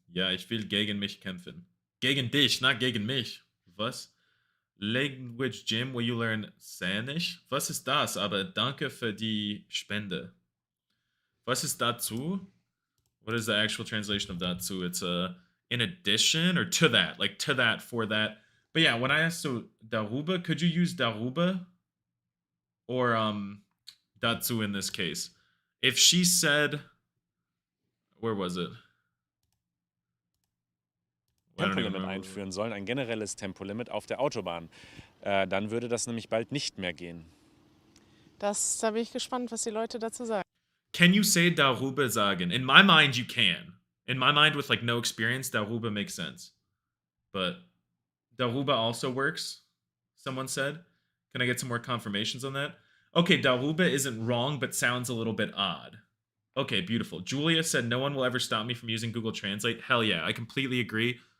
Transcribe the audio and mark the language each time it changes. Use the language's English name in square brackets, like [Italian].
[German] Ja, ich will gegen mich kämpfen. Gegen dich, not gegen mich. Was? [English] Language Gym, where you learn Spanish? [German] Was ist das? Aber danke für die Spende. Was ist dazu? [English] What is the actual translation of dazu? It's in addition or to that, like to that, for that. But yeah, when I asked, so darüber, could you use darüber or dazu in this case? If she said, where was it? [German] Tempolimit einführen sollen, ein generelles Tempolimit auf der Autobahn. Dann würde das nämlich bald nicht mehr gehen. Da bin ich gespannt, was die Leute dazu sagen. [English] Can you say darüber sagen? In my mind, you can. In my mind, with like no experience, darüber makes sense. But darüber also works, someone said. Can I get some more confirmations on that? Okay, darüber isn't wrong, but sounds a little bit odd. Okay, beautiful. Julia said, no one will ever stop me from using Google Translate. Hell yeah, I completely agree.